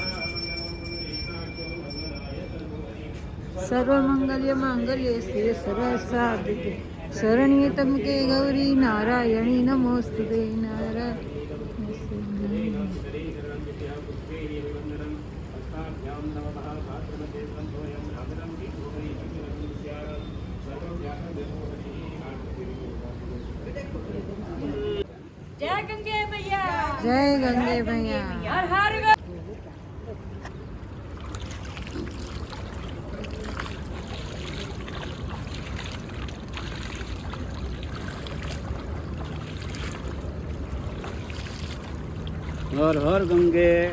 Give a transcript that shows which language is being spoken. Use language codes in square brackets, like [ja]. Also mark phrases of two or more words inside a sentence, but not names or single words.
[sa] सर्वमङ्गल्यमाङ्गल्ये श्रिये सर्वसाधिके शरण्ये त्र्यम्बके गौरी नारायणी नमोस्तुते. [hi] नारायण जय गंगे मैया, जय गंगे मैया, हर हर हर हर गंगे.